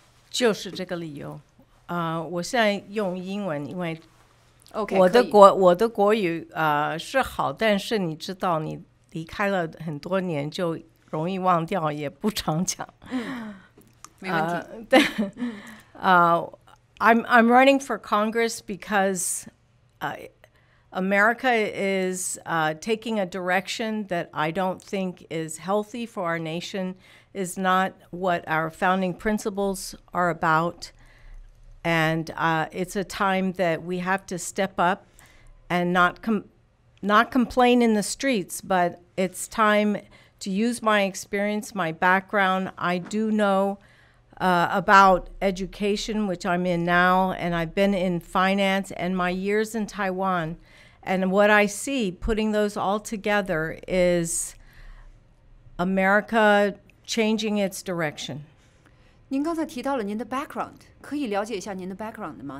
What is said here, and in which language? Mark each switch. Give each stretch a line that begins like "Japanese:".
Chinese: 就是这个理由。我现在用英文，因为 OK，我的国语是好，但是你知道，你离开了很多年，就容易忘掉，也不常讲。没问题。
English: 对，I'm running for Congress because America is taking a direction that I don't think is healthy for our nation, is not what our founding principles are about. And it's a time that we have to step up and not complain in the streets, but it's time to use my experience, my background. I do know about education, which I'm in now, and I've been in finance and my years in Taiwan. And what I see, putting those all together, is America changing its direction.
Chinese: 您刚才提到了您的 background， 可以了解一下您的 background 吗？